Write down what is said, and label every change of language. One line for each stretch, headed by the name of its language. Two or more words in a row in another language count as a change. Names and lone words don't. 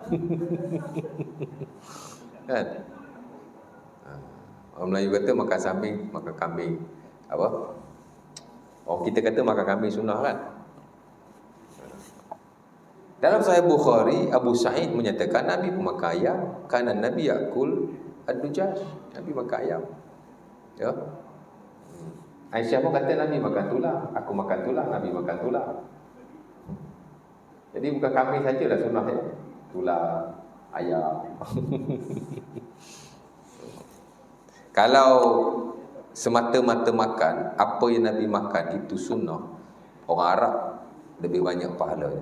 Malay: Kan? Orang Melayu kata makan kambing, makan kambing apa? Orang kita kata makan kambing sunnah kan? Dalam Sahih Bukhari, Abu Sa'id menyatakan Nabi pun makan ayam.
Arabic: كان النبي يأكل الدجاج.
Malay: Nabi makan ayam. Ya. Aisyah pun kata Nabi makan tulang. Aku makan tulang, Nabi makan tulang. Jadi bukan kambing sajalah sunnah ya. Tulang, ayam. Kalau semata-mata makan, apa yang Nabi makan itu sunnah, orang Arab lebih banyak pahalanya.